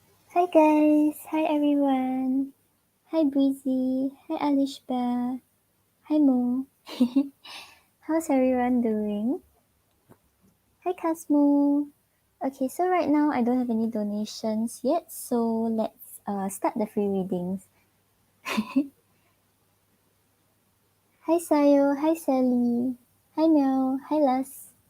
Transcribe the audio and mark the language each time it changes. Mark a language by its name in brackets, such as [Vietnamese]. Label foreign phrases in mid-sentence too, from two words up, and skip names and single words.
[English] Hi guys, hi everyone. Hi Breezy, hi Alishba, hi Mo. How's everyone doing? Hi Cosmo. Okay, so right now I don't have any donations yet, so let's start the free readings. Hi Sayo, hi Sally, hi Mel, hi Las.